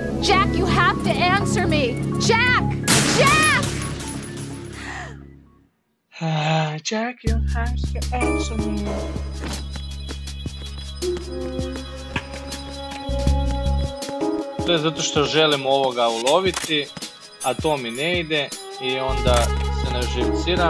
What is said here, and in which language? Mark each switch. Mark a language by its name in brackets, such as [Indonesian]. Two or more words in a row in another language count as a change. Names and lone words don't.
[English] Jack, you have to answer me. Jack! Jack! Jack, you have to answer me. [Croatian] To je zato što želim ovoga uloviti, a to mi ne ide i onda se naživciram.